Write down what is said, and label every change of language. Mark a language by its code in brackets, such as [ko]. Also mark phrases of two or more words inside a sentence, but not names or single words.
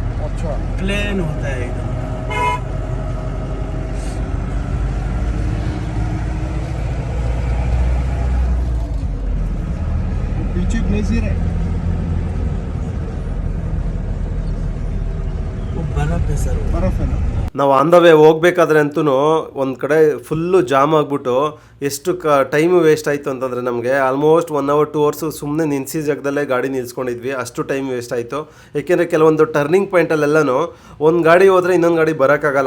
[hi] अच्छा, प्लेन होता है एकदम। पीछे ग्लेशियर है, वो बर्फ है सर, बर्फ है ना. [kn] ನಾವು [en] on the way [kn] ಹೋಗ್ಬೇಕಾದ್ರೆ ಅಂತೂ ಒಂದು ಕಡೆ [en] full jam [kn] ಆಗಿಬಿಟ್ಟು ಎಷ್ಟು [en] time waste [kn] ಆಯಿತು ಅಂತಂದರೆ ನಮಗೆ [en] almost 1 hour 2 hours [kn] ಸುಮ್ಮನೆ ನಿಲ್ಲಿಸಿ ಜಾಗದಲ್ಲೇ ಗಾಡಿ ನಿಲ್ಸ್ಕೊಂಡಿದ್ವಿ. ಅಷ್ಟು [en] time waste [kn] ಆಯಿತು. ಏಕೆಂದರೆ ಕೆಲವೊಂದು ಟರ್ನಿಂಗ್ ಪಾಯಿಂಟಲ್ಲೆಲ್ಲನೂ ಒಂದು ಗಾಡಿ ಹೋದರೆ ಇನ್ನೊಂದು ಗಾಡಿ ಬರೋಕ್ಕಾಗಲ್ಲ.